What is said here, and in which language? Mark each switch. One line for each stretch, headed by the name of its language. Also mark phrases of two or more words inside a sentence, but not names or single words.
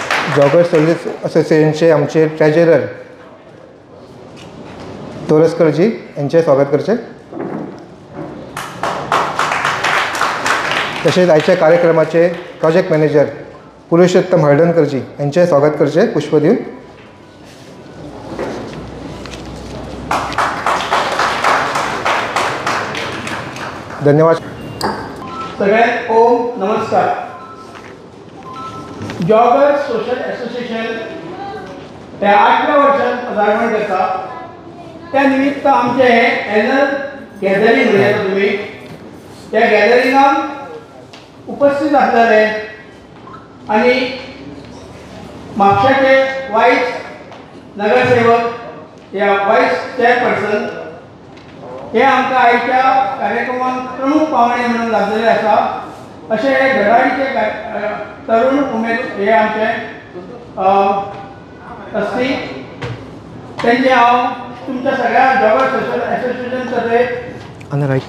Konkani: जॉगर सर्व्हिस असोसिएशनचे आमचे ट्रेजरर तोरसकरजी यांचे स्वागत करचे. तसेच आयच्या कार्यक्रमाचे प्रोजेक्ट मॅनेजर पुरुषोत्तम हळदणकरजी यांचे स्वागत करचे पुष्प देऊन. धन्यवाद. सगळ्यांना ओम नमस्कार. जॉगर सोशल असोसिएशन त्या 8व्या वर्षात पदार्पण करता. त्या निमित्त आमचे हे
English: annual gathering
Konkani: म्हणटा तुम्ही त्या गॅदरिंगाक उपस्थित असलेले आणि म्हापशाचे वायस नगरसेवक या
English: vice chairperson
Konkani: हे आमकां आयच्या कार्यक्रमांत प्रमुख पावणे म्हणून लाभलेले आसा. अशे धडाडीचे तरुण उमेद हे आमचे असती त्यांचे हांव तुमच्या सगळ्या जॉगर सोशल असोसिएशन तर्फे